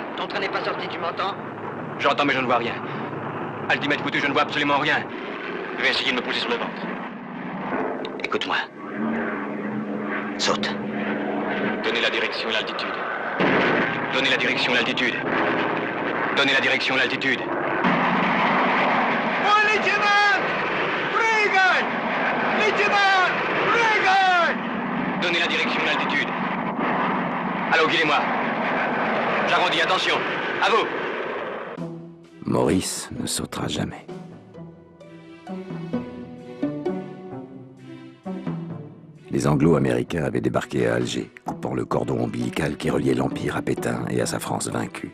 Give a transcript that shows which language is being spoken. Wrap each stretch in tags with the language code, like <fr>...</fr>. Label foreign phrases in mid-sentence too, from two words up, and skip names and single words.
<fr>Ton train n'est pas sorti, tu m'entends? J'entends, mais je ne vois rien. Altimètre foutu, je ne vois absolument rien. Je vais essayer de me pousser sur le ventre. Écoute-moi. Saute. Donnez la direction et l'altitude. Donnez la direction et l'altitude. Donnez la direction et l'altitude.</fr> <ru>Мой лейтенант! Прыгай! Лейтенант! Прыгай!</ru> <fr>Donnez la direction et l'altitude. Allô, guidez-moi. J'arrondis, attention. À vous. Maurice ne sautera jamais. Les Anglo-Américains avaient débarqué à Alger, coupant le cordon ombilical qui reliait l'Empire à Pétain et à sa France vaincue.</fr>